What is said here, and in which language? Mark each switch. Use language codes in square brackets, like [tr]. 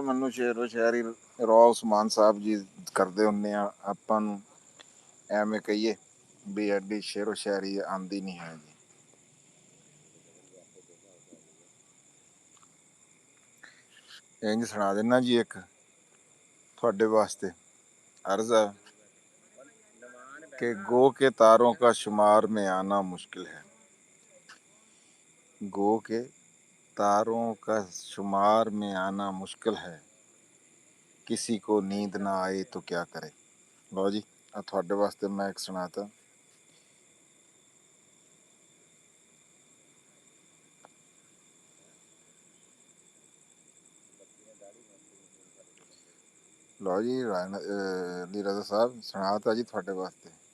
[pa] ਮੈਨੂੰ ਸ਼ੇਰੋ ਸ਼ਾਇਰੀ ਰੌ ਉਸਮਾਨ ਸਾਹਿਬ ਜੀ ਕਰਦੇ ਹੁੰਦੇ ਆ, ਆਪਾਂ ਨੂੰ ਐਵੇਂ ਕਹੀਏ ਵੀ ਐਡੀ ਸ਼ੇਰੋ ਸ਼ਾਇਰੀ ਆਉਂਦੀ ਨਹੀਂ ਹੈ ਜੀ। ਇੰਝ ਸੁਣਾ ਦੇਣਾ ਜੀ ਇੱਕ ਤੁਹਾਡੇ वास्ते। [hi] अर्ज है कि गो के तारों का शुमार में आना मुश्किल है, गो के तारों का शुमार में आना मुश्किल है, किसी को नींद ना आए तो क्या करे। [pa] लो जी, ਤੁਹਾਡੇ ਵਾਸਤੇ ਮੈਂ ਇੱਕ ਸੁਣਾਤਾ। ਲਓ ਜੀ ਅਲੀ ਰਜ਼ਾ ਸਾਹਿਬ ਸੁਣਾਤਾ ਜੀ ਤੁਹਾਡੇ ਵਾਸਤੇ।